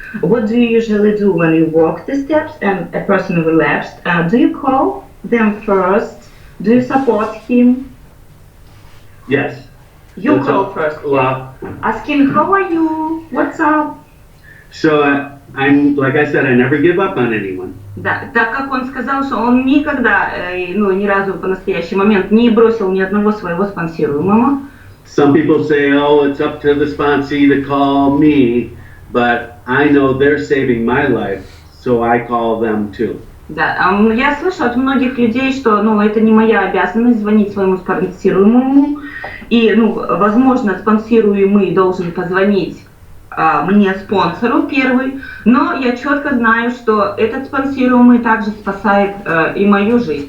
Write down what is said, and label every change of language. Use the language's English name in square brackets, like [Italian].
[English] What do you usually do when you walk the steps and a person relapsed? Do you call them first? Do you support him? Yes. You call first. Well, asking how are you? What's up? So I'm like I said, I never give up on anyone. [Russian] Да, так как он сказал, что он никогда, ну, ни разу по настоящий момент не бросил ни одного своего спонсируемого. [English] Some people say, oh, it's up to the sponsee to call me, but I know they're saving my life, so I call them too. [Russian] Да, я слышу от многих людей, что, ну, это не моя обязанность звонить своему спонсируемому, и, ну, возможно, спонсируемый должен позвонить мне, спонсору, первый, но я четко знаю, что этот спонсируемый также спасает и мою жизнь.